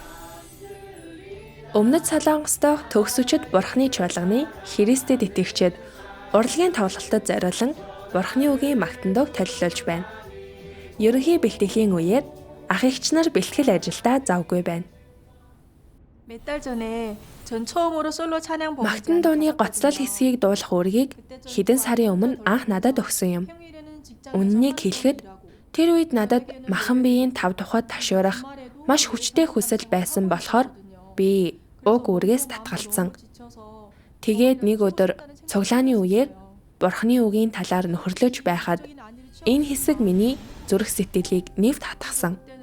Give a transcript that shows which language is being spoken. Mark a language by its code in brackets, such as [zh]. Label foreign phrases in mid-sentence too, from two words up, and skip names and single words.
[mn] Амен. Өмнөд Солонгос дахь төгсөгчд Бурхны чуулганы Христэд итгэгчид урлагийн тоглолтод зориулан Бурхны үгийн магтандаг төлөвлөж байна. Ерөнхий бэлтгэлийн үеэр ах эгч нар бэлтгэл ажилдаа завгүй байна. [ko] 몇 달 전에 전 처음으로 솔로 찬양 [mn] Магтан дууны гоцлол хэсгийг дуулах үүргийг хэдэн сарын өмнө анх надад өгсөн юм. Үннийг хэлэхэд тэр үед надад махан биеийн тав тухайд ташуурах маш хүчтэй хүсэл байсан болохоор би уг үүргээс татгалцсан. Тэгээд нэг өдөр цуглааны үеэр Бурхны үгийн талаар нөхөрлөж байхад энэ хэсэг миний зүрх сэтгэлийг нэвт хатгсан.